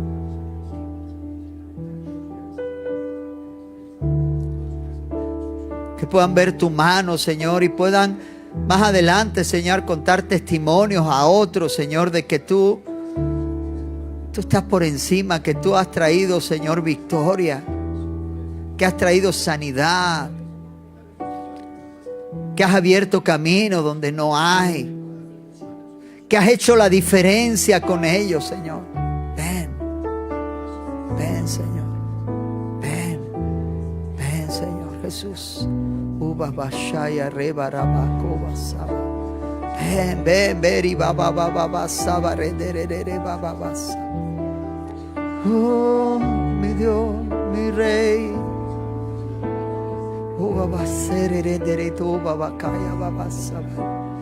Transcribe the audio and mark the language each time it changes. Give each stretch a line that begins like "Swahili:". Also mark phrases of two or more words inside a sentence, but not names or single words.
Spanish: Que puedan ver tu mano, Señor, y puedan más adelante, Señor, contar testimonios a otros, Señor, de que tú estás por encima, que tú has traído, Señor, victoria, que has traído sanidad, que has abierto camino donde no hay, que has hecho la diferencia con ellos, Señor. Ven, ven, Señor, ven, ven, Señor Jesús. Ven, ven, ven, y baba, baba, baba, re, baba, baba. Oh, mi Dios, mi Rey. Oh, baba, ser, tu baba, kaya, baba, saba.